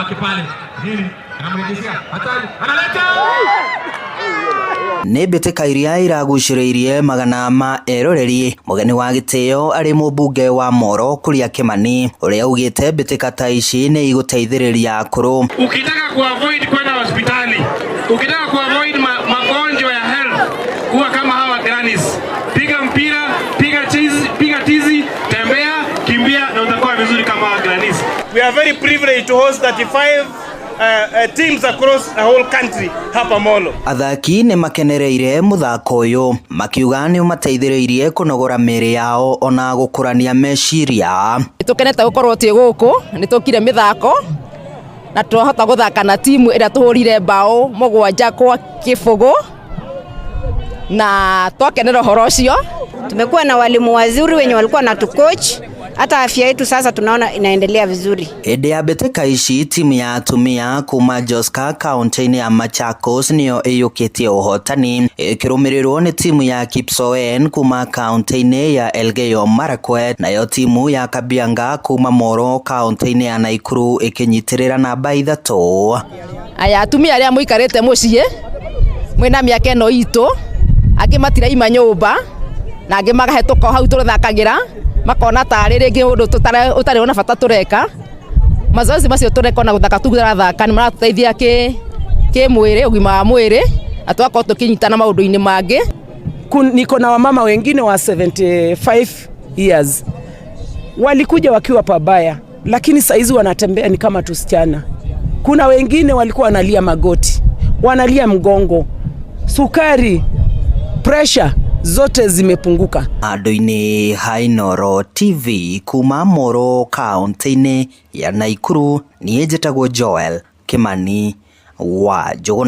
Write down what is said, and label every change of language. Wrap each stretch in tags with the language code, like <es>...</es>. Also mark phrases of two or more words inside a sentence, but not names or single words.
<ki>Ni mbitika iria iraguciriirie magana ma eroreri. Mugeni wa gitio ari mubunge wa Moro Kuria Kimani, uria ugite mbitika ta ici ni iguteithiriria akuru.</ki> <sw>Ukitaka kuavoid kwenda hospitali, ukitaka kuavoid magonjwa ya health, kuwa kama hawa grannies. Piga mpira, piga tizi, tembea, kimbia na utakuwa vizuri kama hawa grannies.</sw> <en>We are very privileged to host 35 teams across the whole country hapa Molo.</en> <ki>Athaki ni makenereire muthako uyu, makiuga ni umateithiriirie kunogora miri yao ona gukurania meciria. Tukenete gukorwo tie guku, ni tukire mithako na tuhota guthaka na timu ira tuhurire bao 7 kwa kifugo na twakenera horo ucio.</ki> <sw>Tumekuwa na walimu wazuri wenye walikuwa na coach, hata afya yetu sasa tunaona inaendelea vizuri.</sw> <ki>Hĩndĩ ya mbĩtĩka ici timu ya atumia kuma Joska kaunti-inĩ ya Machakos niyo ĩyũkĩtie ũhotani, ĩkĩrũmĩrĩrwo nĩ timu ya Kipsoen kuma kaunti-inĩ ya Elgeyo Marakwet, nayo timu ya Kabianga kuma Moro kaunti-inĩ ya Naikuru ĩkĩnyitĩrĩra namba 3. Aya atumia arĩa mũikarĩte mũciĩ mwĩna mĩaka ĩno itũ, angĩ matiraima nyũmba na angĩ magahĩtũka hau tũthakagira makona tarĩ rĩngĩ ũndũ ũtarĩ ona bata tureka. Mazoezi macio tureka na guthaka tũthaka ni maratuteithia ki mwĩrĩ, ugima wa mwĩrĩ, atwako tukinyitana maũndũ-inĩ mangĩ.</ki> <sw>Niko na wamama wengine wa 75 years walikuja wakiwa pabaya, lakini saizi wanatembea ni kama tusichana. Kuna wengine walikuwa wanalia magoti, wanalia mgongo, sukari, pressure zote zimepunguka.</sw> <ki>Andũ-inĩ ha Inooro TV kuma Moro kaunti-inĩ ya Naikuru, niĩ njĩtagwo Joel Kimani wa Njũgũna.</ki>